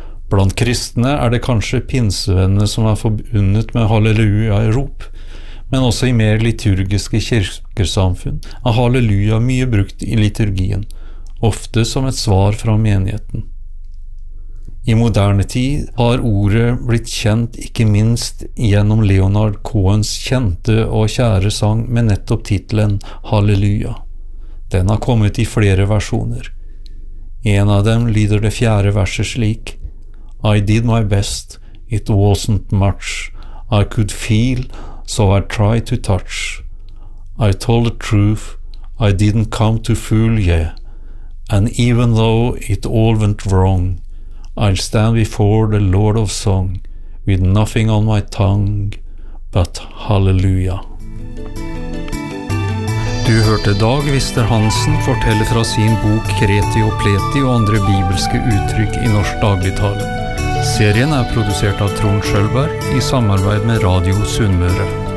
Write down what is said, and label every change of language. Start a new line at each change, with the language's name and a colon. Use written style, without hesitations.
Norwegian: Blant kristne det kanskje pinsevennene som forbundet med halleluja-rop, men også I mer liturgiske kirkesamfunn halleluja mye brukt I liturgien, ofte som et svar fra menigheten. I moderne tid har ordet blitt kjent ikke minst gjennom Leonard Cohens kjente og kjære sang med nettopp titlen Halleluja. Den kommet I flere versjoner. En av dem lyder det fjerde verset slik,
English: I did my best, it wasn't much, I could feel, so I try to touch. I told the truth, I didn't come to fool ye, and even though it all went wrong, I'll stand before the Lord of song, with nothing on my tongue but hallelujah.
Norwegian: Du hørte Dag Wister Hansen fortelle fra sin bok Kreti og Pleti og andre bibelske uttrykk I norsk dagligtale. Serien produsert av Trond Sjølberg I samarbeid med Radio Sunnmøre.